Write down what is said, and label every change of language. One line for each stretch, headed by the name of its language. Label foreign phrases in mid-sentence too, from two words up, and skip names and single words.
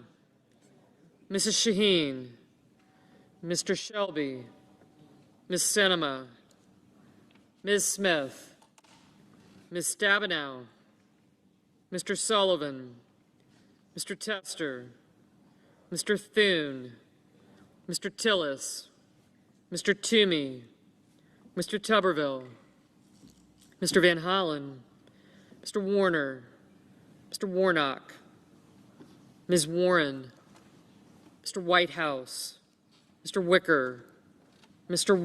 English: Mrs. Shaheen. Mr. Shelby. Ms. Sinema. Ms. Smith. Ms. Stabenow. Mr. Sullivan. Mr. Tester, Mr. Thune, Mr. Tillis, Mr. Toomey, Mr. Tuberville, Mr. Van Hollen, Mr. Warner, Mr. Warnock, Ms. Warren, Mr. Whitehouse, Mr. Wicker, Mr.